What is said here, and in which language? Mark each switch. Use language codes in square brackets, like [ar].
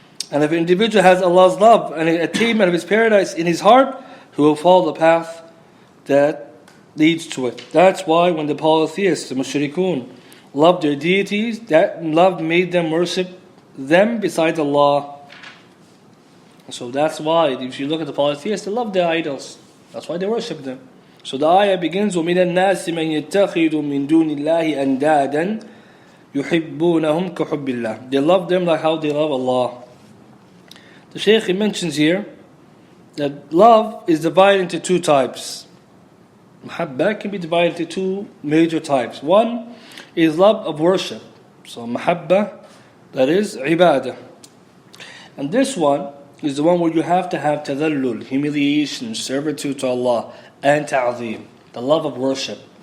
[en] And if an individual has Allah's love and an attainment of His paradise in his heart, he will follow the path that leads to it. That's why when the polytheists, the mushrikun, loved their deities, that love made them worship them besides Allah. So that's why, if you look at the polytheists, they love their idols. That's why they worship them. So the ayah begins, [ar] وَمِنَ النَّاسِ مَنْ يَتَّخِذُ مِنْ دُونِ اللَّهِ أَنْدَادًا يُحِبُّونَهُمْ كَحُبِّ اللَّهِ. [en] They love them like how they love Allah. The Shaykh mentions here that love is divided into two types. Mahabba can be divided into two major types. One is love of worship. So mahabba, that is ibadah. And this one is the one where you have to have tadallul, humiliation, servitude to Allah, and ta'zeem, the love of worship.